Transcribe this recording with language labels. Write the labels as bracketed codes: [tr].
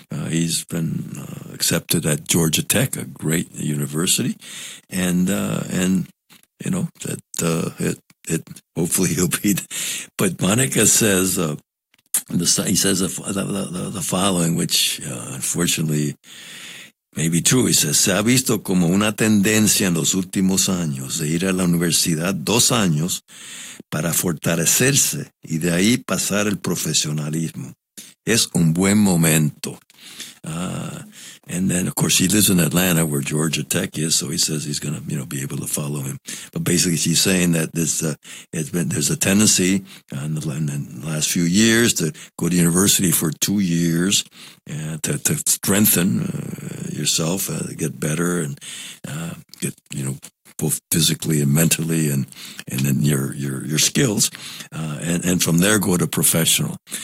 [en] He's been accepted at Georgia Tech, a great university, and you know that it hopefully he'll be. But Monica says the following, which unfortunately. Maybe true. He says, [es] se ha visto como una tendencia en los últimos años de ir a la universidad 2 años para fortalecerse y de ahí pasar el profesionalismo. Es un buen momento. [en] And then, of course, he lives in Atlanta where Georgia Tech is, so he says he's going to, you know, be able to follow him. But basically, she's saying that this, it's been, there's a tendency in the last few years to go to university for 2 years to strengthen yourself, get better and get, you know, both physically and mentally and then your skills, and from there go to professional.